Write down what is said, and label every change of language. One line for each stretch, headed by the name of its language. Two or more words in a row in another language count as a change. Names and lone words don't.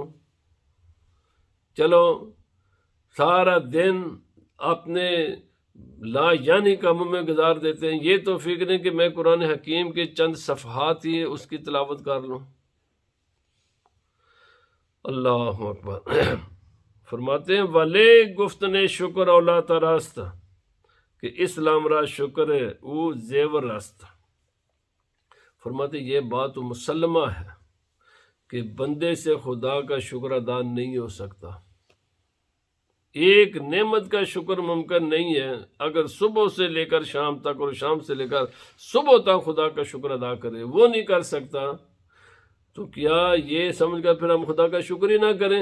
Urdu: چلو سارا دن اپنے لا یعنی کاموں میں گزار دیتے ہیں، یہ توفیق نہیں کہ میں قرآن حکیم کے چند صفحات ہی اس کی تلاوت کر لوں۔
Arabic: اللہ اکبر۔
Urdu: فرماتے ہیں
Persian: وَلے گفتن شکر اولا تراست، کہ اسلام را شکر او زیور است۔
Urdu: فرماتے یہ بات تو مسلمہ ہے کہ بندے سے خدا کا شکر ادا نہیں ہو سکتا، ایک نعمت کا شکر ممکن نہیں ہے۔ اگر صبح سے لے کر شام تک اور شام سے لے کر صبح تک خدا کا شکر ادا کرے، وہ نہیں کر سکتا، تو کیا یہ سمجھ کر پھر ہم خدا کا شکر ہی نہ کریں؟